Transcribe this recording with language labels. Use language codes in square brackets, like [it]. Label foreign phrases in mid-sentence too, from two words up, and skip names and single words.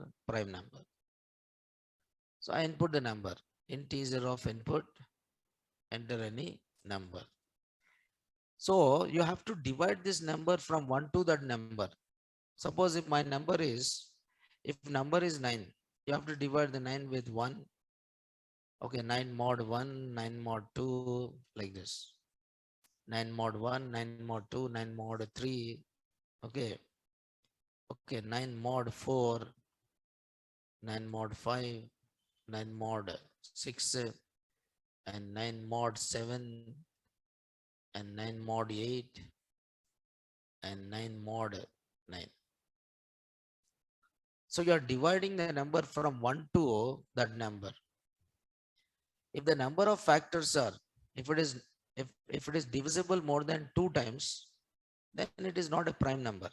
[en] Prime number. So I input the number. Integer of input, enter any number. So you have to divide this number from 1 to that number. Suppose if my number is, if number is 9, you have to divide the 9 with 1. Okay, 9 mod 1, 9 mod 2, like this. 9 mod 1, 9 mod 2, 9 mod 3. Okay. Okay, 9 mod 4, 9 mod 5, 9 mod 6, and 9 mod 7, and 9 mod 8, and 9 mod 9. So you are dividing the number from 1 to that number. If the number of factors are, if it is if it is divisible more than 2 times, then it is not a prime number.